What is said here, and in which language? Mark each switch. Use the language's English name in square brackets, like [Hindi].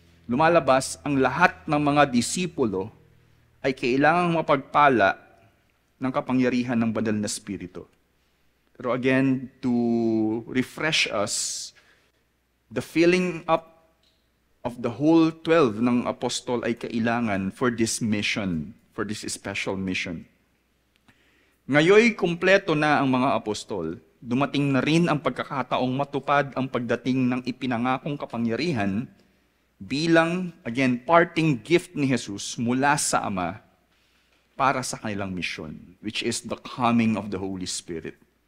[Filipino] Lumalabas ang lahat ng mga disipulo ay kailangang mapagpala ng kapangyarihan ng Banal na Espiritu. [English] Pero again, to refresh us, the filling up of the whole 12 [Filipino] ng apostol ay kailangan [English] for this mission, for this special mission. [Filipino] Ngayoy kumpleto na ang mga apostol, dumating na rin ang pagkakataong matupad ang pagdating ng ipinangakong kapangyarihan bilang, again, [English] parting gift [Filipino] ni Jesus mula sa Ama para sa kanilang mission, [English] which is the coming of the Holy Spirit.